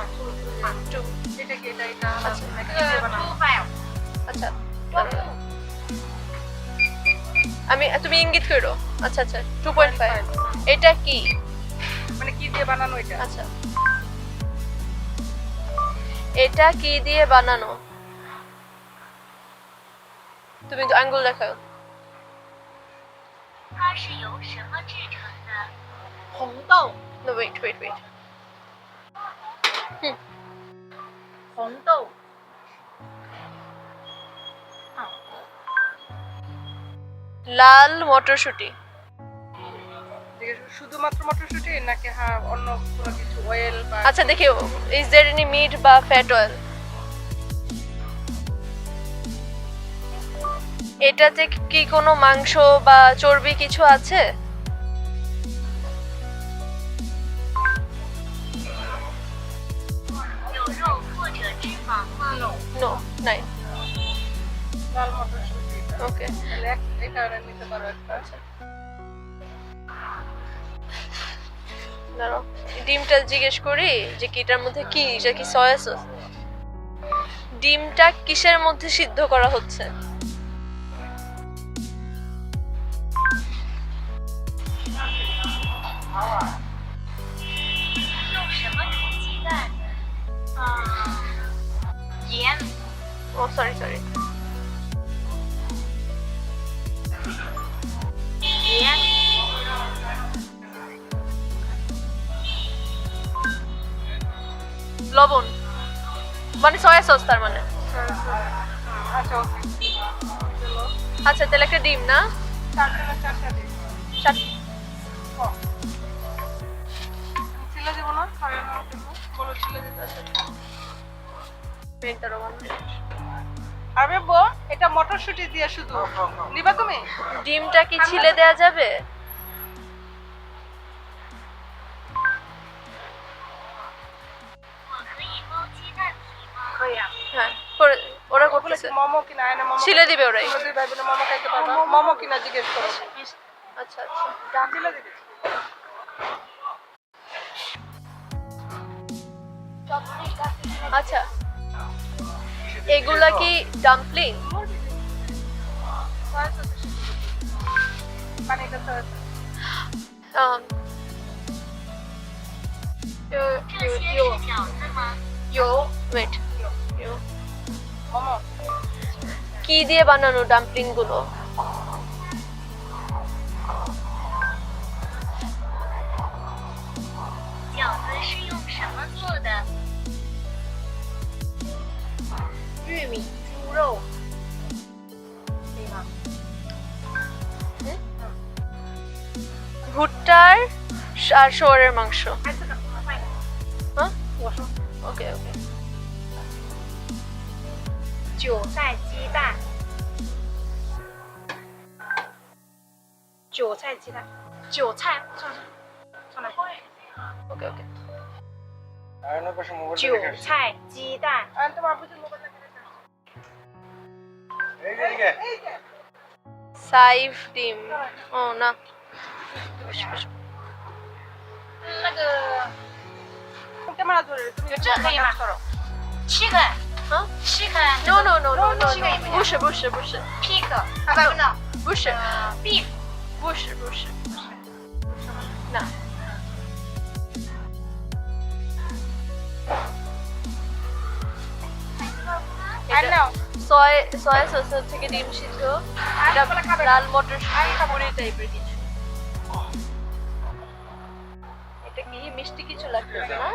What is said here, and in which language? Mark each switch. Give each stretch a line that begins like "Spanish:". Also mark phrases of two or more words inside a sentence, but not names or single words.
Bangla: আচ্ছা, তুমি ইঙ্গিত করো। আচ্ছা আচ্ছা, 2.5। এটা কি মানে কি দিয়ে বানানো এটা? আচ্ছা, এটা কি দিয়ে বানানো? তুমি আঙ্গুল দেখাও।
Chinese: 它是由什么制成的？红豆，
English: No, wait.
Chinese: 红豆，
Bangla: লাল মটরশুঁটি। শুধুমাত্র মটরশুঁটি নাকি হ্যাঁ অন্য কোনো কিছু অয়েল বা আচ্ছা দেখি,
English: is there any meat বা fat oil?
Bangla: এটাতে কি কোনো মাংস বা চর্বি কিছু আছে?
Chinese: 有肉或者脂肪吗？
Bangla: নো, নাই। লাল মটরশুঁটি এটা। ওকে, তাহলে এটা নিতে পারো একটা। দাঁড়াও, ডিমটা জিজ্ঞেস করি যে কি এটার মধ্যে কি, এটা কি সয়া সস? ডিমটা কিসের মধ্যে সিদ্ধ করা হচ্ছে?
Chinese: 用什么煮鸡蛋？盐、
Bangla: ও সরি,
Chinese: 盐、
Bangla: লবণ, মানে সয়া সস তার মানে। আচ্ছা ওকে। চলো আচ্ছা তাহলে একটা ডিম না? চারটা দিই। ছিলে দেবো না? ছাড়ানোর জন্য বলো ছিলে দিতে আছে। আরে বো, এটা মটরশুঁটি দিয়ে শুধু নিবা তুমি? ডিমটা কি ছিলে দেয়া যাবে?
Chinese: 我可以包鸡蛋皮吗？可以啊。
Bangla: হ্যাঁ, ওরা ওগুলো করতেছে। কি মোমো কিনা? আয়না মোমো ছিলে দিবে ওরাই। ওরা দুই ভাই বোনে মোমো খাইতে পারবা? মোমো কিনা জিজ্ঞেস করো। আচ্ছা, ছিলে দিবে। আচ্ছা এগুলা কি ডাম্পলিং? পানিটা তো
Chinese: 这些是饺子吗？
Bangla: ওয়েট, মোমো কি দিয়ে বানানো ডাম্পলিং গুলো?
Chinese: 饺子是用什么做的？玉米、猪肉，可以吗？
Bangla: ভুট্টার আর শুয়োরের মাংস।
Chinese: 哎，这个我换一个。
Bangla: হ্যাঁ,
Chinese: 我说
Bangla: ওকে
Chinese: 韭菜鸡蛋，韭菜鸡蛋，韭菜上来，
Bangla: ওকে
Chinese: 韭菜鸡蛋。
Bangla: 啊，তোমার বুঝি মোবাইল লাগে না? সাইফ ডিম ও না 那个 ক্যামেরা ধরে তুমি
Chinese: 有这可以吗
Bangla: করো
Chinese: 七个，啊七个
English: no no no no no
Chinese: 这个也不不是不是不是 pig，不是 beef，不是 না
Bangla: আর নাও সয়া সস থেকে ডিম সিদ্ধ এটা লাল মটর পুরি টাইপের কিছু এটা কি মিষ্টি কিছু লাগতেছে না